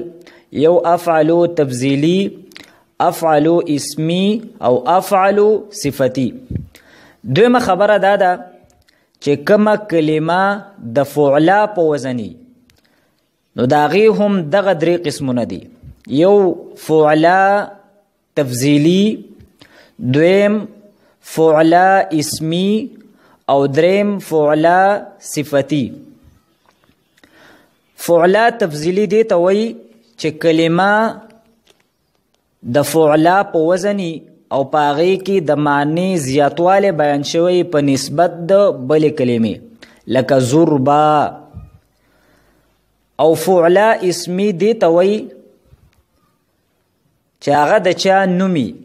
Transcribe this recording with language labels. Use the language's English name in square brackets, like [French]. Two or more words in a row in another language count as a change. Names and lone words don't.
[Pashto] یو افعلو تفضیلی، افعلو اسمی او افعلو صفتی. دویمه خبره دا ده چې کومه کلمه د فعلا په وزنی نو د هغې هم دغه درې قسمونه دي. یو فعلا تفضیلی، دویم فعلا اسمی او دریم فعلا صفتی. فعلا تفضیلی دی ته وایي چې کلمه د فعلا په وزنی او په هغې کې د معنی زیاتوالی بیان شوی په نسبت د بلې کلمې لکه زربا. او فعلا اسمی دی ته وایي چې هغه د چا نومي.